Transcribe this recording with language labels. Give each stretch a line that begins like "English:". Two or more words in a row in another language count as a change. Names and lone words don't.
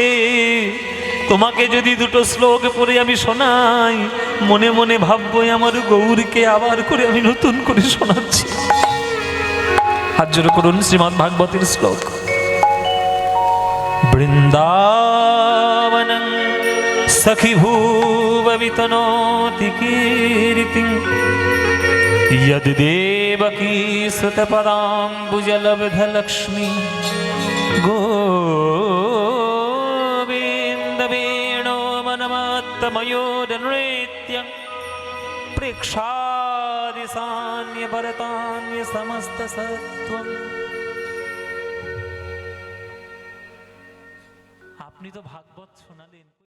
Bangla: তোমাকে যদি দুটো শ্লোক পড়ে আমি শোনাই, মনে মনে ভাববো আমার গৌরকে আবার করে আমি নতুন করে শোনাচ্ছি। হাত জোড় করুন শ্রীমদ্ ভাগবতের শ্লোক।
Sanskrit: বৃন্দাবনং সখী ভুববিতনোতি কীর্তিং यद देवकी सुतपदाम्बुजलब्धलक्ष्मी गोविन्द वेणो मनमत्तमयोदनृत्यं प्रेक्षादिसान्यभरतान्य समस्तसत्त्वम्।
Bangla: আপনি তো ভাগবত শোনালেন।